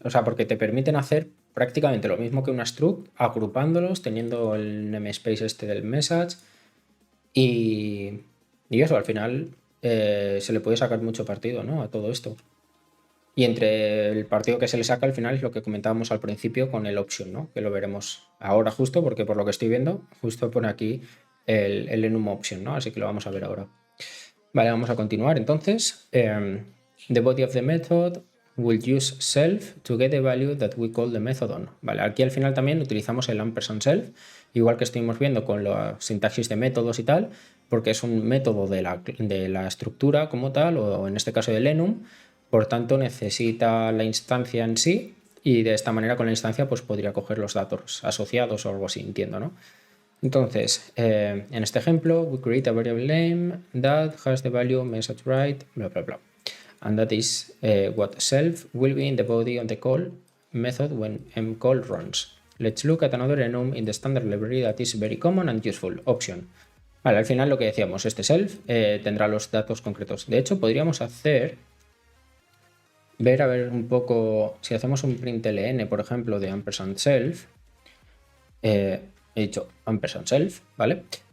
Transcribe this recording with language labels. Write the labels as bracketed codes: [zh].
[es] O sea, porque te permiten hacer prácticamente lo mismo que una struct, agrupándolos, teniendo el namespace este del message y eso, al final se le puede sacar mucho partido, ¿no?, a todo esto. Y entre el partido que se le saca al final es lo que comentábamos al principio con el option, ¿no?, que lo veremos ahora justo, porque por lo que estoy viendo, justo pone aquí el enum option, ¿no? Así que lo vamos a ver ahora. Vale, vamos a continuar entonces. [en] The body of the method will use self to get the value that we call the method on. [es] Vale, aquí al final también utilizamos el ampersand self, igual que estuvimos viendo con la sintaxis de métodos y tal, porque es un método de la estructura como tal, o en este caso del enum, por tanto necesita la instancia en sí, y de esta manera con la instancia pues podría coger los datos asociados o algo así, entiendo, ¿no? Entonces, en este ejemplo, [en] we create a variable name that has the value message write, bla, bla, bla. And that is what self will be in the body of the call method when mcall runs. Let's look at another enum in the standard library that is very common and useful, option. [es] Vale, al final lo que decíamos, este self tendrá los datos concretos. De hecho, podríamos ver a ver un poco, si hacemos un println, por ejemplo, de ampersand self, he dicho ampersand self, ¿vale?